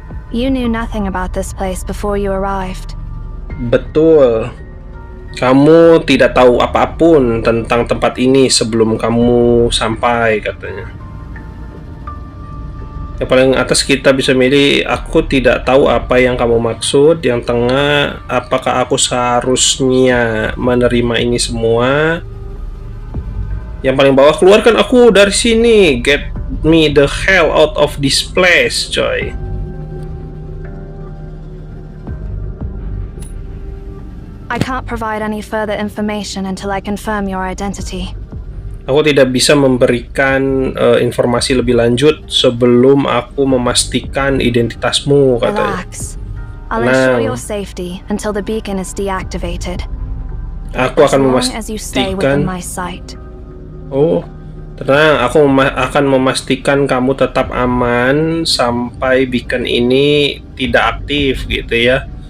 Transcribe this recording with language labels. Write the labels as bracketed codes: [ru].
[en] You knew nothing about this place before you arrived. [id] Betul. Kamu tidak tahu apapun tentang tempat ini sebelum kamu sampai, katanya. Yang paling atas kita bisa milih, aku tidak tahu apa yang kamu maksud. Yang tengah, apakah aku seharusnya menerima ini semua? Yang paling bawah, keluarkan aku dari sini. [en] Get me the hell out of this place, coy. I can't provide any further information until I confirm your identity. [id] Aku tidak bisa memberikan informasi lebih lanjut sebelum aku memastikan identitasmu, katanya. [en] Relax. I'll ensure your safety until the beacon is deactivated. [id] Aku akan [en] As long as you stay within my [id] memastikan. [en] sight. [id] Oh, tenang. Aku akan memastikan kamu tetap aman sampai beacon ini tidak aktif, gitu ya.